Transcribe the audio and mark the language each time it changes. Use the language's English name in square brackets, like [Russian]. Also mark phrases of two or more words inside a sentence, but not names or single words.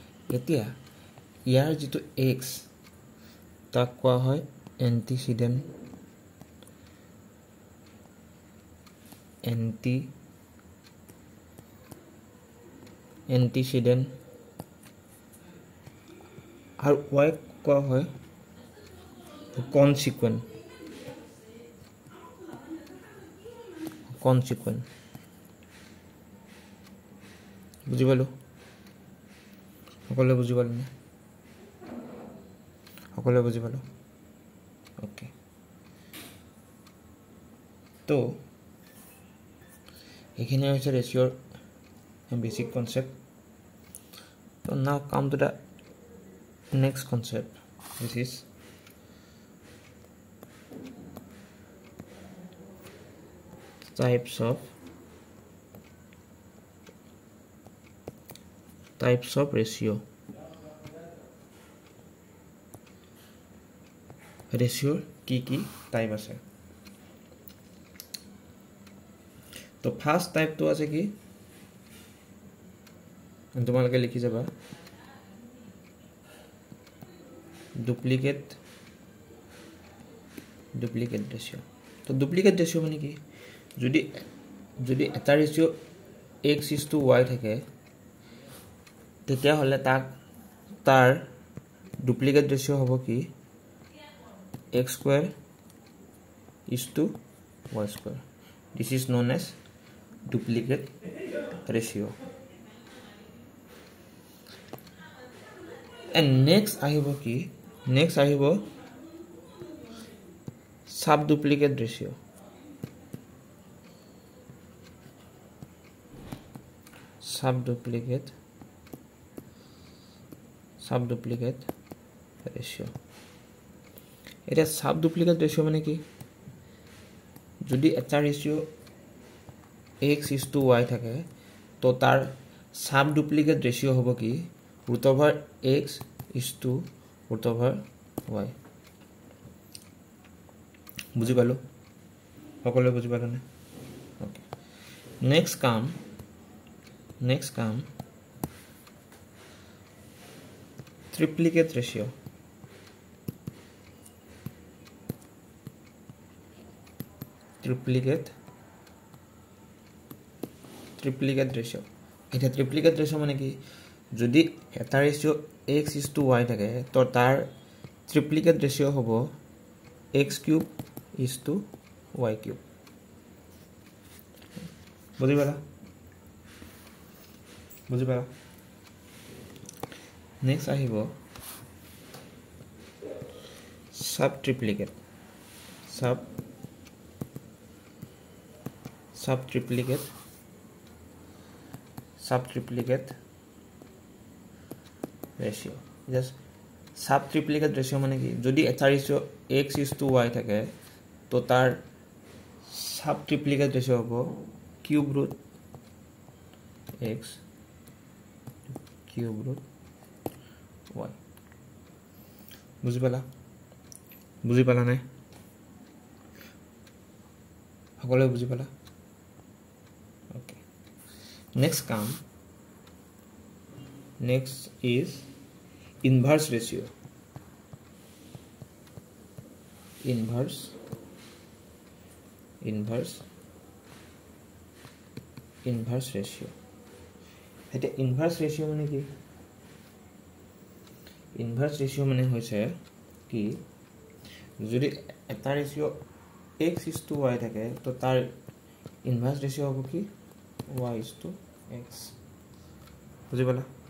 [Assamese] এতিয়া ইয়াৰ যেটো x তাক কোৱা হয় antecedent আৰু y কোৱা হয় consequent বুজি পালো সকলোৱে বুজি পালো নে সকলোৱে বুজি পালো ওকে তো এখানে হৈছে ৰেশিওৰ [English] basic concept so now come to the next concept which is types of ratio [Assamese] কি টাইপ আছে তো [English] first type [Assamese] তো আছে কি তোমালোকে লিখি যাবা [English] duplicate ratio [Assamese] তো [English] duplicate ratio [Assamese] মানে কি যদি এটা রেশিও x:y থাকে তেতিয়া হলে তার [English] duplicate ratio [Assamese] হ'ব কি x²:y². [English] This is known as duplicate ratio. And next [Assamese] আহিব কি [English] next আহিব subduplicate ratio. Subduplicate ratio. [Assamese] এটা [English] subduplicate ratio [Assamese] মানে কি যদি এটা রেশিও x:y থাকে তো তার [English] subduplicate ratio [Assamese] হ'ব কি √x:√y বুজি পালো সকলোৱে বুজি পালো নে ওকে [English] next come triplicate ratio triplicate ratio [Assamese] এটা [English] triplicate ratio [Assamese] মানে কি যদি এটা রেশিও x:y থাকে তো তার [English] triplicate ratio [Assamese] হ'ব x³:y³ বুজি পালা নেক্সট আহিব সাবট্রিপ্লিকেট [English] ratio just subtriplicate ratio [Assamese] মানে কি যদি এটা রেশিও x:y থাকে তো তার [English] subtriplicate ratio [Assamese] হ'ব (3x³√y) বুজি পালা নাই সকলোৱে বুজি পালা [English] okay next is inverse ratio inverse ratio [Assamese] এটা [English] inverse ratio [Assamese] মানে কি [English] inverse ratio [Assamese] মানে হৈছে কি যদি এটা রেশিও x:y থাকে তো তার [English] inverse ratio [Assamese] হ'ব কি y:x বুজি পালা